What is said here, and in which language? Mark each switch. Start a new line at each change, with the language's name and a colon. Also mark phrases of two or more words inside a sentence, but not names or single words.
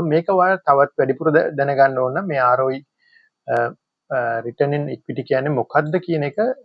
Sinhala: මේක ඔයාලා තවත් වැඩිපුර දැනගන්න ඕන නම් මේ ROE
English: return on equity
Sinhala: කියන්නේ මොකක්ද කියන එක